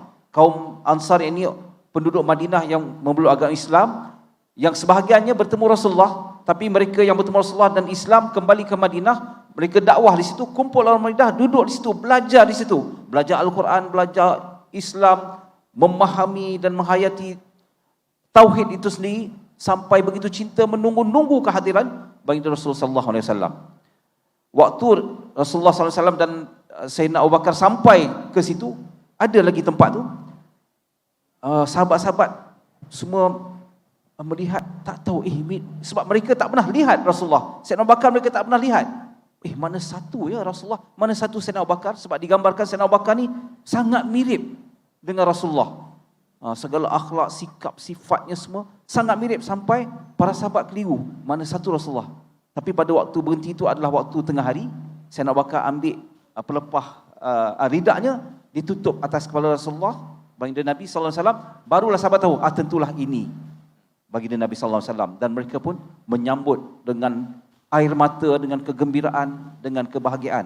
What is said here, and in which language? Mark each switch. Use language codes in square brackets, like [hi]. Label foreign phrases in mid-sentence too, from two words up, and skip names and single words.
[ms] Kaum Ansar ini penduduk Madinah yang memeluk agama Islam, yang sebahagiannya bertemu Rasulullah, tapi mereka yang bertemu Rasulullah dan Islam kembali ke Madinah, mereka dakwah di situ, kumpul orang Madinah, duduk di situ, belajar di situ, belajar Al-Quran, belajar Islam, memahami dan menghayati tauhid itu sendiri, sampai begitu cinta menunggu-nunggu kehadiran baginda Rasulullah [ar] صلى الله عليه وسلم. [ms] Waktu Rasulullah [ar] صلى الله عليه وسلم [ms] dan Sayyidina Abu Bakar sampai ke situ, ada lagi tempat tu, sahabat-sahabat semua melihat, tak tahu sebab mereka tak pernah lihat Rasulullah. Sayyidina Abu Bakar mereka tak pernah lihat. Mana satu ya Rasulullah, mana satu Sayyidina Abu Bakar, sebab digambarkan Sayyidina Abu Bakar ni sangat mirip dengan Rasulullah. Segala akhlak, sikap, sifatnya semua sangat mirip, sampai para sahabat keliru, mana satu Rasulullah. Tapi pada waktu berhenti itu adalah waktu tengah hari. Sayyidina Abu Bakar ambil pelepah ridaknya, ditutup atas kepala Rasulullah, baginda Nabi [ar] صلى الله عليه وسلم. [ms] Barulah sahabat tahu, tentulah ini baginda Nabi [ar] صلى الله عليه وسلم, [ms] dan mereka pun menyambut dengan air mata, dengan kegembiraan, dengan kebahagiaan.